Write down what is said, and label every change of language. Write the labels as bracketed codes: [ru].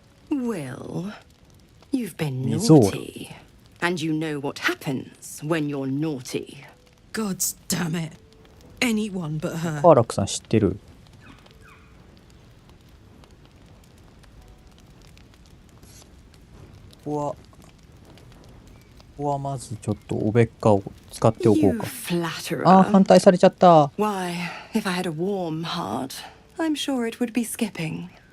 [en] Will, you've been naughty. And you know what happens when you're naughty. God damn it. Anyone but her. [ja] カーラックさん知ってる？ここはまずちょっとおべっかを使っておこうか。あ、反対されちゃった。 [en] Why, if I had a warm heart, I'm sure it would be skipping.